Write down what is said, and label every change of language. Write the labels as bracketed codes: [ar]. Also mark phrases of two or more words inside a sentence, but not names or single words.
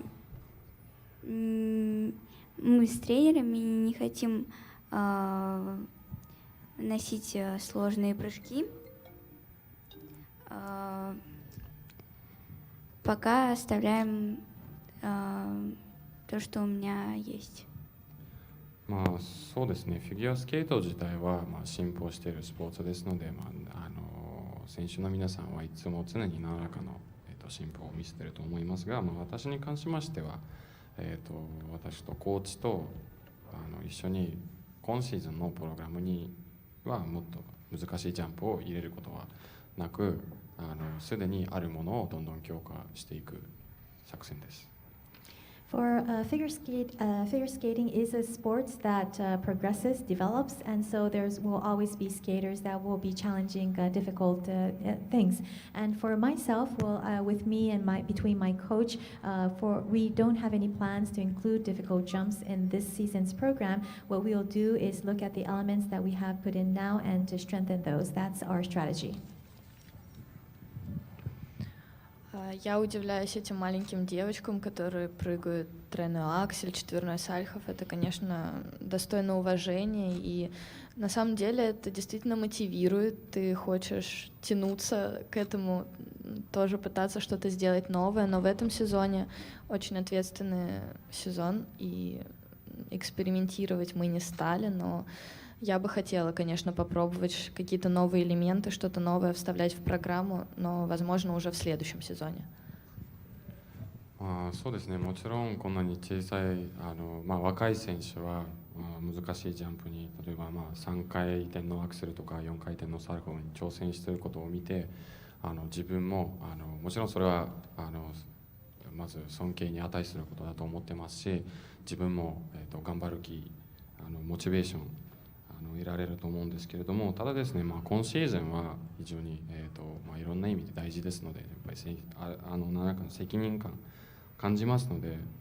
[ru] Мы с тренерами не хотим носить сложные прыжки. Пока оставляем то, что у меня есть. [ja] まあそうですね、フィギュアスケート自体は進歩しているスポーツですので、選手の皆さんはいつも常に何らかの、進歩を見せていると思いますが、私に関しましては、私とコーチと一緒に今シーズンのプログラムにはもっと難しいジャンプを入れることはなく、すでにあるものをどんどん強化していく作戦です。 [en] For figure skating is a sport that progresses, develops, and so there will always be skaters that will be challenging difficult things. And for myself, with me and between my coach, we don't have any plans to include difficult jumps in this season's program. What we'll do is look at the elements that we have put in now and to strengthen those. That's our strategy. [ru] Я удивляюсь этим маленьким девочкам, которые прыгают тройной аксель, четверной сальхов. Это, конечно, достойно уважения, и на самом деле это действительно мотивирует. Ты хочешь тянуться к этому, тоже пытаться что-то сделать новое, но в этом сезоне очень ответственный сезон, и экспериментировать мы не стали, но я бы хотела, конечно, попробовать какие-то новые элементы, что-то новое вставлять в программу, но, возможно, уже в следующем сезоне. [ja] そうですね、もちろんこんなに小さい若い選手は難しいジャンプに、例えば3回転のアクセルとか4回転のサルコーに挑戦していることを見て、自分ももちろんそれはまず尊敬に値することだと思ってますし、自分も頑張る気、モチベーション得られると思うんですけれども、ただですね、今シーズンは非常に、いろんな意味で大事ですので、やっぱり何らかの責任感感じますので、